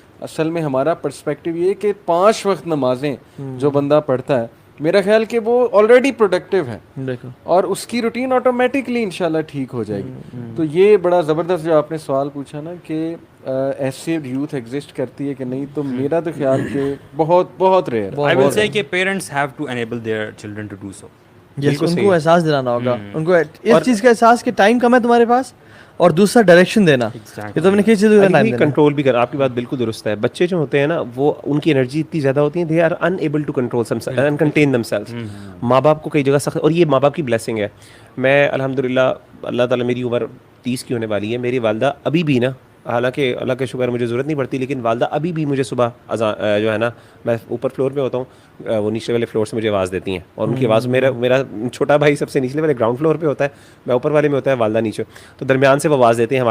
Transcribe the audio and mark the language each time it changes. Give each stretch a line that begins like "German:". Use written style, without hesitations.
Urdu: اصل میں ہمارا پرسپیکٹیو یہ کہ 5 وقت نمازیں جو بندہ پڑھتا ہے, میرا خیال کہ وہ آلریڈی پروڈکٹیو ہے اور اس کی روٹین آٹومیٹکلی انشاءاللہ ٹھیک ہو جائے گی. تو یہ بڑا زبردست جو آپ نے سوال پوچھا نا کہ ایسے یوتھ ایگزسٹ کرتی ہے کہ نہیں, تو میرا تو خیال کہ بہت بہت ریئر ہے.
English: I will say کہ parents have to enable their children to do so.
Urdu: ان کو احساس دلانا ہوگا, ان کو اس چیز کا احساس کہ ٹائم کم ہے تمہارے پاس, اور دوسرا ڈائریکشن دینا کہ تم نے کس چیز کا ٹائم دینا. کنٹرول بھی کرنا, آپ کی بات بالکل درست ہے. بچے جو ہوتے ہیں نا وہ ان کی انرجی اتنی زیادہ ہوتی ہے,
English: They are enable to control and contain them self.
Urdu: ماں باپ کو کئی جگہ سخت, اور یہ ماں باپ کی بلیسنگ ہے. میں الحمدللہ اللہ تعالیٰ, میری عمر 30 کی ہونے والی ہے, میری والدہ ابھی بھی نا, حالانکہ اللہ کا شکر مجھے ضرورت نہیں پڑتی, لیکن والدہ ابھی بھی مجھے صبح جو ہے نا, میں اوپر فلور پہ ہوتا ہوں, وہ نیچلے والے فلور سے مجھے آواز دیتی ہیں, اور ان کی آواز, میرا چھوٹا بھائی سب سے نیچلے والے گراؤنڈ فلور پہ ہوتا ہے, میں اوپر والے میں ہوتا ہے, والدہ نیچے, تو درمیان سے وہ آواز دیتی ہیں.